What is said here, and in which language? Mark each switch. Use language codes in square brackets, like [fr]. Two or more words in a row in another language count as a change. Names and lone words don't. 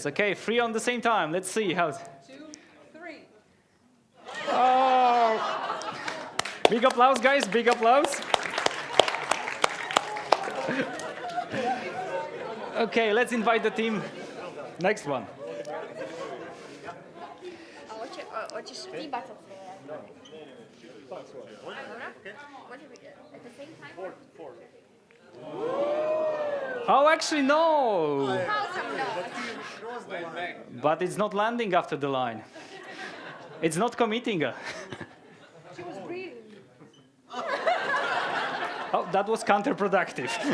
[en] Okay, 3 on the same time. Let's see how. 2, 3. Oh! Big applause, guys. Big applause. Okay, let's invite the team. Next one. [hr] Hoćeš ti bacat sve? Može bi [en] at the same time? 4. Oh, actually, no. How come no? But it's not landing after the line. It's not committing. She was breathing. Oh, that was counterproductive.